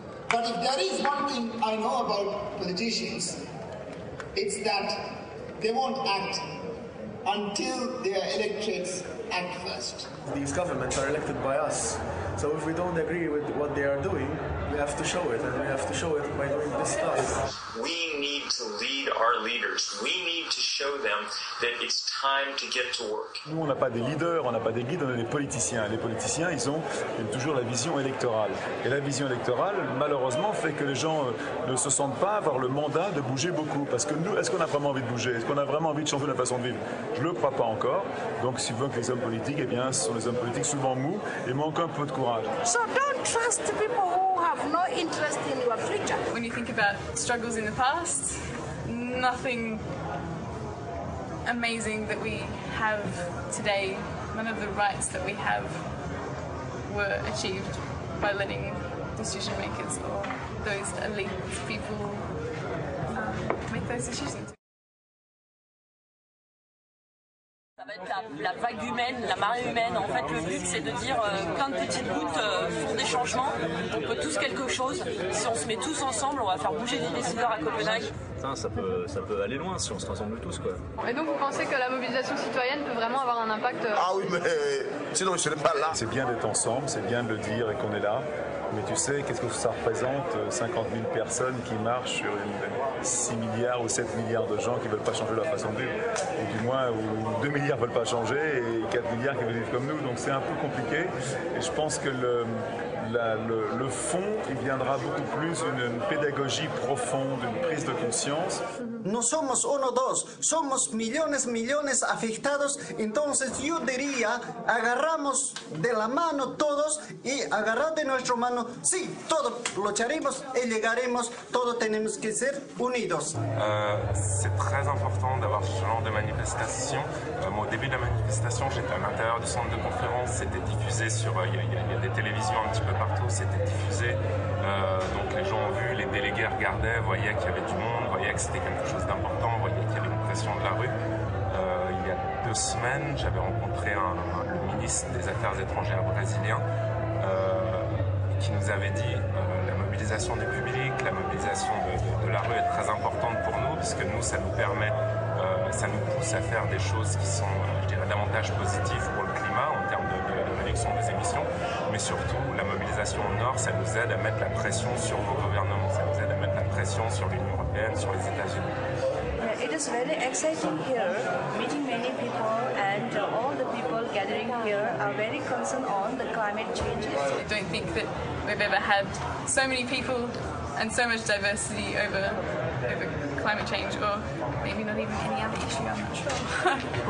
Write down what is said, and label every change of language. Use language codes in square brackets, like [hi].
[en] But if there is one thing I know about politicians, it's that they won't act until their electorates act first. These governments are elected by us, so if we don't agree with what they are doing, we have to show it, and we have to show it by doing this stuff. We need to lead our leaders. We need to show them that it's time to get to work. [fr] Nous, on n'a pas des leaders, on n'a pas des guides, on a des politiciens. Les politiciens, ils ont toujours la vision électorale. Et la vision électorale, malheureusement, fait que les gens ne se sentent pas avoir le mandat de bouger beaucoup. Parce que nous, est-ce qu'on a vraiment envie de bouger? Est-ce qu'on a vraiment envie de changer la façon de vivre? Je ne le crois pas encore. Donc, si vous voulez que les hommes politiques, eh bien, ce sont les hommes politiques souvent mous et manquent un peu de courage. [en] So don't trust people who have no interest in your future. When you think about struggles in the past, nothing amazing that we have today, none of the rights that we have were achieved by letting decision makers or those elite people make those decisions. [fr] Ça va être la vague humaine, la marée humaine. En fait, le but, c'est de dire plein de petites gouttes font des changements. On peut tous quelque chose. Si on se met tous ensemble, on va faire bouger les décideurs à Copenhague. Ça peut aller loin si on se rassemble tous, quoi. Et donc, vous pensez que la mobilisation citoyenne peut vraiment avoir un impact? Ah oui, mais sinon je ne serais pas là. C'est bien d'être ensemble, c'est bien de le dire et qu'on est là. Mais tu sais, qu'est-ce que ça représente? 50 000 personnes qui marchent sur 6 milliards ou 7 milliards de gens qui ne veulent pas changer leur façon de vivre. Ou du moins, où 2 milliards ne veulent pas changer et 4 milliards qui veulent vivre comme nous. Donc c'est un peu compliqué. Et je pense que le fond, il viendra beaucoup plus une pédagogie profonde, une prise de conscience. [es] No somos uno, dos, somos millones afectados, entonces yo diría, agarramos de la mano todos y agarrar de nuestra mano, sí, todos lucharemos y llegaremos, todos tenemos que ser unidos. [fr] C'est très important d'avoir ce genre de manifestation. Moi, au début de la manifestation, j'étais à l'intérieur du centre de conférence, c'était diffusé sur, il y a des télévisions un petit peu partout, c'était diffusé, donc les gens ont vu, les délégués regardaient, voyaient qu'il y avait du monde, voyaient que c'était quelque chose d'important, voyaient qu'il y avait une pression de la rue. Il y a 2 semaines, j'avais rencontré le ministre des Affaires étrangères brésilien qui nous avait dit la mobilisation du public, la mobilisation de la rue est très importante pour nous, puisque nous, ça nous permet, ça nous pousse à faire des choses qui sont, je dirais, davantage positives pour le climat en termes de réduction des émissions, mais surtout la mobilisation au nord, ça nous aide à mettre la pression sur nos gouvernements, ça nous aide à mettre la pression sur l'Union européenne, sur les États-Unis. [en] It is very exciting here, meeting many people, and all the people gathering here are very concerned on the climate changes. I don't think that we've ever had so many people and so much diversity over climate change, or maybe not even any other issue, I'm not sure.